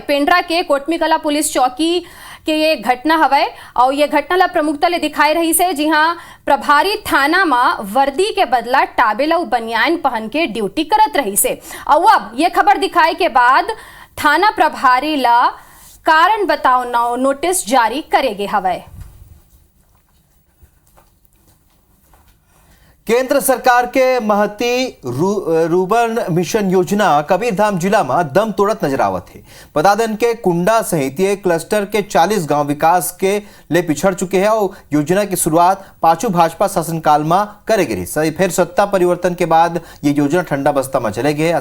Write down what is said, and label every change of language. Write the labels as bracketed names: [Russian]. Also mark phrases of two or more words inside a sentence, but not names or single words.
[Chhattisgarhi] पेंड्रा के कोटमी कला पुलिस चौकी के ये घटना हवे और ये घटना ला प्रमुखता ले दिखाई रही से, जी हाँ प्रभारी थाना में वर्दी के बदला टाबेला बनियान पहन के ड्यूटी करत रही से। और अब ये खबर दिखाई के बाद थाना प्रभारी ला कारण बताओ नोटिस जारी करेगे हवे। केंद्र सरकार के महती रूबन मिशन योजना कबीरधाम जिला में दम तोड़त नजर आवत है। बता दें के कुंडा सहित ये क्लस्टर के 40 गांव विकास के ले पिछड़ चुके हैं और योजना की शुरुआत पांचों भाजपा शासनकाल में करे गई। फिर सत्ता परिवर्तन के बाद ये योजना ठंडा बस्ता में चले गए।